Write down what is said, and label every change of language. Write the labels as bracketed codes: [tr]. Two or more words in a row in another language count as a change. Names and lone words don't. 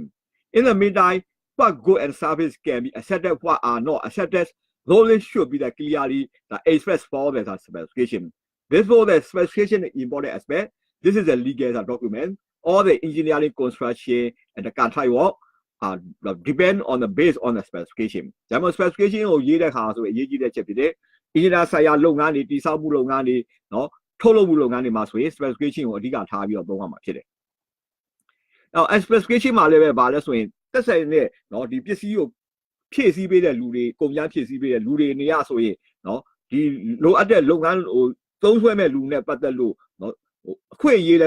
[en] In the meantime, what goods and services can be accepted, what are not accepted, those should be clearly expressed for the specification. Therefore, the specification is important aspect. This is a legal document. All the engineering, construction, and the contract work depend on the based on the specification. The specification [my] ကိုရေးတဲ့ခါဆိုအရေးကြီးတဲ့ချက်ဖြစ်တယ်။ engineer ဆိုင်ရာလုပ်ငန်းတွေတည်ဆောက်မှုလုပ်ငန်းတွေနော်ထုတ်လုပ်မှုလုပ်ငန်းတွေမှာဆိုရင် specification ကိုအဓိကထားပြီးတော့သုံးရမှာဖြစ်တယ်။ Now, specification မှာလည်းပဲဗာလဲဆိုရင်တက်ဆိုင်နဲ့နော် ဒီပစ္စည်းကိုဖြည့်ဆည်းပေးတဲ့လူတွေကုန်ကျန်းဖြည့်ဆည်းပေးတဲ့လူတွေနေရဆိုရင်နော်ဒီလိုအပ်တဲ့လုပ်ငန်းကိုသုံးဆွဲမဲ့လူနဲ့ပတ်သက်လို့နော်အခွင့်အရေးလည်း